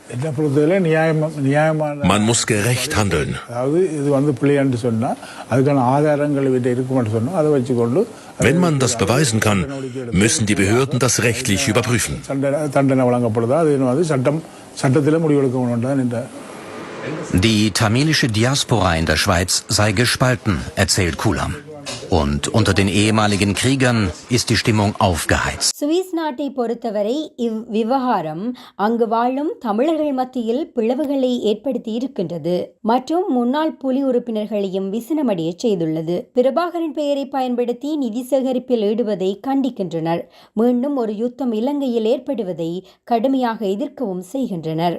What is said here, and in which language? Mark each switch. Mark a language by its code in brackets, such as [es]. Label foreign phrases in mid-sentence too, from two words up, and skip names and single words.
[de] man muss gerecht handeln. Wenn man das beweisen kann, müssen die Behörden das rechtlich überprüfen. Die tamilische Diaspora in der Schweiz sei gespalten, erzählt Kulam. Und unter den ehemaligen Kriegern ist die Stimmung aufgeheizt. [ta] சுவிஸ் நாட்டை பொறுத்தவரை இவ்விவகாரம் அங்கு வாழும் தமிழர்கள் மத்தியில் பிளவுகளை ஏற்படுத்தி இருக்கின்றது மற்றும் முன்னாள் புலி உறுப்பினர்களையும் விசனமடைய செய்துள்ளது. பிரபாகரன் பெயரை பயன்படுத்தி நிதி சேகரிப்பில் ஈடுவதை கண்டிக்கின்றனர். மீண்டும் ஒரு யுத்தம் இலங்கையில் ஏற்படுவதை கடுமையாக எதிர்க்கவும் செய்கின்றனர்.